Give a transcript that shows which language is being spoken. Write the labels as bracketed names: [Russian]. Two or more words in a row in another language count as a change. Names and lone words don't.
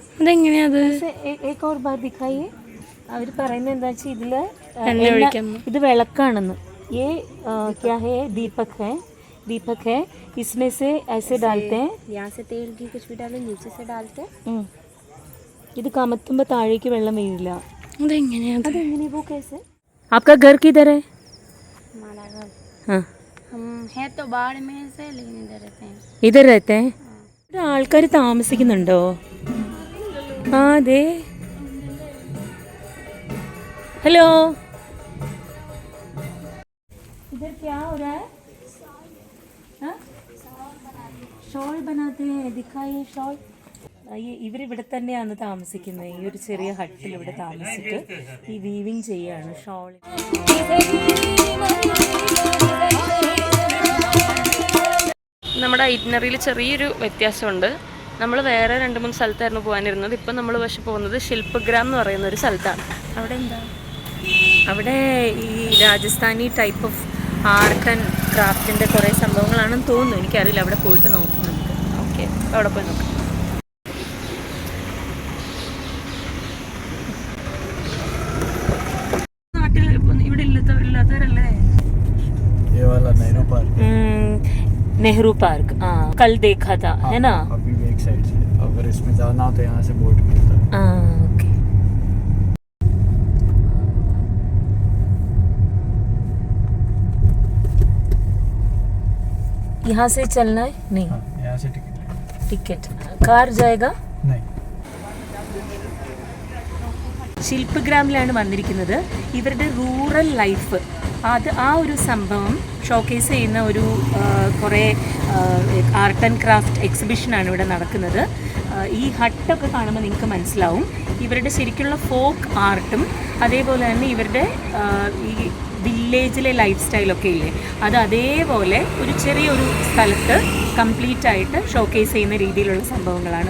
[Malayalam] അതെങ്ങനെയാത്? [Hindi] एक और बार दिखाइए. [Malayalam] അവർ പറയുന്നത് എന്താ വെച്ചാൽ ഇതില് ഇത് വിളക്കാണെന്ന്. [Hindi] ये क्या है? दीपक है. इसमें से ऐसे डालते हैं. यहाँ से तेल घी कुछ भी डालो, नीचे से डालते हैं. [Malayalam] ഇത് കമത്തുമ്പോൾ താഴേക്ക് വെള്ളം വീഴില്ല. അതെങ്ങനെയാ? [Hindi] वो कैसे? आपका घर किधर है? हमारा घर हाँ हम है तो बाढ़ में से, लेकिन इधर रहते हैं. [Malayalam] ഇവിടെ ആൾക്കാർ താമസിക്കുന്നുണ്ടോ? ആ അതെ. [Hindi] हेलो, इधर क्या हो रहा है? ഷോൾ बनाते हैं. दिखाइए ഷോൾ. [Malayalam] ഇവരിവിടെ തന്നെയാണ് താമസിക്കുന്നത്. ഈ ഒരു ചെറിയ ഹട്ടിൽ ഇവിടെ താമസിച്ചിട്ട് ഈ വീവിങ് ചെയ്യാണ് ഷോൾ. നമ്മുടെ ഐറ്റിനറിയിൽ ചെറിയൊരു വ്യത്യാസമുണ്ട്. നമ്മൾ വേറെ 2-3 സ്ഥലത്തായിരുന്നു പോകാനിരുന്നത്. ഇപ്പം നമ്മൾ പക്ഷെ പോകുന്നത് ശില്പഗ്രാം എന്ന് പറയുന്ന ഒരു സ്ഥലത്താണ്. അവിടെ എന്താ? അവിടെ ഈ രാജസ്ഥാനി [English] type of art and craftinte [Malayalam] കുറേ സംഭവങ്ങളാണെന്ന് തോന്നുന്നു. എനിക്കറിയില്ല. അവിടെ പോയിട്ട് നോക്കാം നമുക്ക്. ഓക്കെ, അവിടെ പോയി നോക്കാം. നാട്ടിൽ ഇവിടെ ഇല്ലാത്തവരല്ലേ? [Hindi] नेहरू पार्क. हाँ, कल देखा था. है ना? अभी भी एक साइड से अगर इसमें जाना हो तो यहाँ से बोट मिलता है. ओके. यहाँ से चलना है? नहीं. यहाँ से टिकट कार जाएगा? नहीं. [Malayalam] ശില്പഗ്രാമിലാണ് വന്നിരിക്കുന്നത്. ഇവരുടെ [English] rural life [Malayalam] ആ ഒരു സംഭവം ഷോക്കേസ് ചെയ്യുന്ന ഒരു കുറേ [English] art and craft [Malayalam] എക്സിബിഷനാണ് ഇവിടെ നടക്കുന്നത്. ഈ ഹട്ടൊക്കെ കാണുമ്പോൾ നിങ്ങൾക്ക് മനസ്സിലാവും ഇവരുടെ ശരിക്കുള്ള ഫോക്ക് ആർട്ടും അതേപോലെ തന്നെ ഇവരുടെ ഈ വില്ലേജിലെ ലൈഫ് സ്റ്റൈലൊക്കെ ഇല്ലേ, അത് അതേപോലെ ഒരു ചെറിയൊരു സ്ഥലത്ത് കംപ്ലീറ്റ് ആയിട്ട് ഷോക്കേസ് ചെയ്യുന്ന രീതിയിലുള്ള സംഭവങ്ങളാണ്.